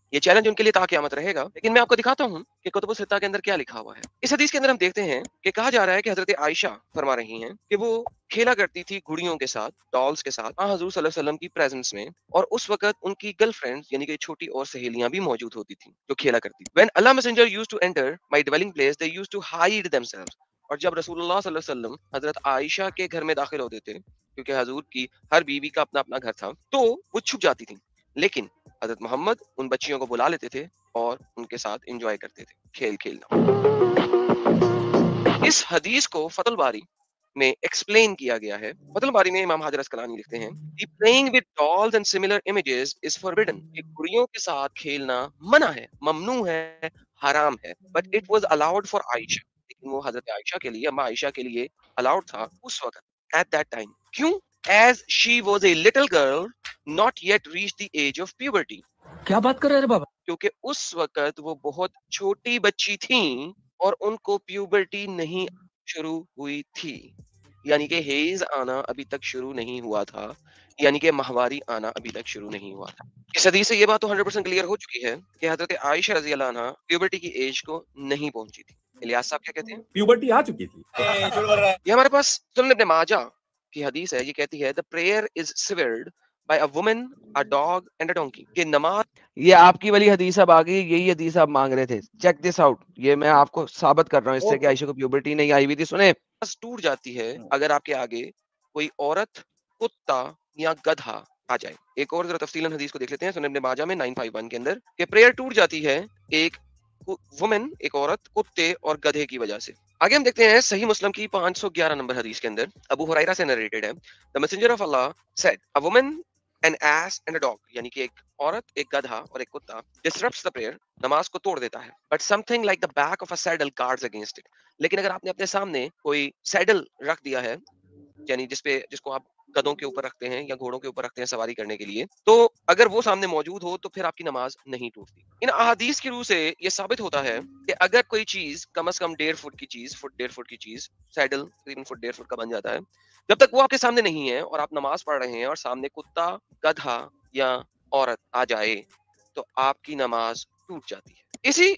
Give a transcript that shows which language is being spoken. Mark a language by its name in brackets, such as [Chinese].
[Urdu] یہ چیلنج ان کے لیے تا قیامت رہے گا. لیکن میں آپ کو دکھاتا ہوں کہ کتب الستہ کے اندر کیا لکھا ہوا ہے. اس حدیث کے اندر ہم دیکھتے ہیں کہ کہا جا رہا ہے کہ حضرت عائشہ فرما رہی ہیں کہ وہ کھیلا کرتی تھی گھڑیوں کے ساتھ، ڈالز کے ساتھ، حضور صلی اللہ علیہ وسلم کی پریزنس میں، اور اس وقت ان کی گرل فرینڈ یعنی کہ چھوٹی اور سہیلیاں بھی موجود ہوتی تھیں جو کھیلا کرتی تھی. [English] When Allah Messenger used to enter my dwelling place, they used to hide themselves. [Urdu] اور جب رسول اللہ صلی اللہ علیہ وسلم حضرت عائشہ کے گھر میں داخل ہوتے تھے، کیونکہ حضور کی ہر بیوی کا اپنا اپنا گھر تھا، تو وہ چھپ جاتی تھیں. لیکن حضرت محمد ان بچیوں کو بلا لیتے تھے اور ان کے ساتھ انجوائے کرتے تھے، کھیل کھیلنا. اس حدیث کو فتح الباری میں ایکسپلین کیا گیا ہے. فتح الباری میں امام حجر اسقلانی لکھتے ہیں کہ [English] playing with dolls and similar images is forbidden. [Urdu] کہ گھڑیوں کے ساتھ کھیلنا منع ہے، ممنوع ہے، حرام ہے. [English] But it was allowed for Aisha. [Urdu] لیکن وہ حضرت عائشہ کے لیے، اما عائشہ کے لیے allowed تھا اس وقت. [English] At that time. [Urdu] کیوں؟ [English] As she was a little girl, not yet reached the age of puberty. [Urdu] کیا بات کر رہے ہیں بابا؟ کیونکہ اس وقت وہ بہت چھوٹی بچی تھیں اور ان کو پیوبرٹی نہیں شروع ہوئی تھی، یعنی کہ ہیز آنا ابھی تک شروع نہیں ہوا تھا، یعنی کہ ماہواری آنا ابھی تک شروع نہیں ہوا تھا. اس حدیث سے یہ بات تو 100% کلیئر ہو چکی ہے کہ حضرت عائشہ رضی اللہ عنہا پیوبرٹی کی ایج کو نہیں پہنچی تھی. الیاس صاحب کیا کہتے ہیں؟ پیوبرٹی آ چکی تھی. یہ ہمارے پاس سنن ابن ماجہ کی حدیث ہے. یہ کہتی ہے [English] the prayer is severed by a woman, a dog and a donkey. [Urdu] کہ نماز، یہ آپ کی والی حدیث اب آ گئی، یہی حدیث آپ مانگ رہے تھے. [English] Check this out. [Urdu] یہ میں آپ کو ثابت کر رہا ہوں اس سے کہ عائشہ کو پیوبرٹی نہیں آئی ہوئی تھی. سنیں، ٹوٹ جاتی ہے اگر آپ کے آگے کوئی عورت، کتا یا گدھا آ جائے. ایک اور ذرا تفصیلاً حدیث کو دیکھ لیتے ہیں سنن ابن ماجہ میں 951 کے اندر کہ پریئر ٹوٹ جاتی ہے ایک وومن، ایک عورت، کتے اور گدھے کی وجہ سے. آگے ہم دیکھتے ہیں صحیح مسلم کی 511 نمبر حدیث کے اندر ابو ہریرہ سے نریٹڈ ہے. [English] The messenger of Allah said, a woman, an ass and a dog. [Urdu] یعنی کہ ایک عورت، ایک گدھا اور ایک کتا [English] disrupts the prayer. [Urdu] نماز کو توڑ دیتا ہے. [English] But something like the back of a saddle guards against it. [Urdu] لیکن اگر آپ نے اپنے سامنے کوئی سیڈل رکھ دیا ہے، یعنی جس کو آپ گدھوں کے اوپر رکھتے ہیں یا گھوڑوں کے اوپر رکھتے ہیں سواری کرنے کے لیے، تو اگر وہ سامنے موجود ہو تو پھر آپ کی نماز نہیں ٹوٹتی. ان احادیث کی روح سے یہ ثابت ہوتا ہے کہ اگر کوئی چیز کم از کم 1.5 فٹ کی چیز، 1.5 فٹ کی چیز، سیڈل 3 فٹ 1.5 فٹ کا بن جاتا ہے، جب تک وہ آپ کے سامنے نہیں ہے اور آپ نماز پڑھ رہے ہیں اور سامنے کتا، گدھا یا عورت آ جائے تو آپ کی نماز ٹوٹ جاتی ہے.